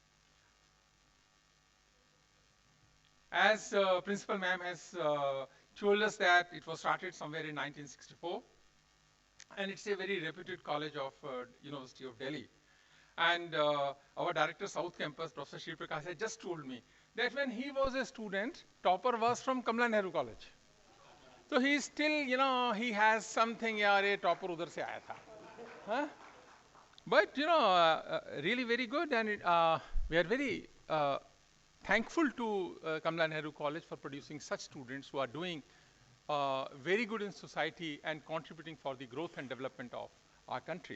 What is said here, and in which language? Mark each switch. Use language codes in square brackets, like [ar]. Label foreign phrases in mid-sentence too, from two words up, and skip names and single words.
[en] As Principal Ma'am has told us that it was started somewhere in 1964, and it's a very reputed college of University of Delhi. And our director, South Campus, Professor Shri Prakash, had just told me that when he was a student, topper was from Kamala Nehru College. So he still, he has something, yaar, [hi] topper udhar se aaya tha. Huh? [en] But, really very good, and we are very thankful to Kamala Nehru College for producing such students who are doing very good in society and contributing for the growth and development of our country.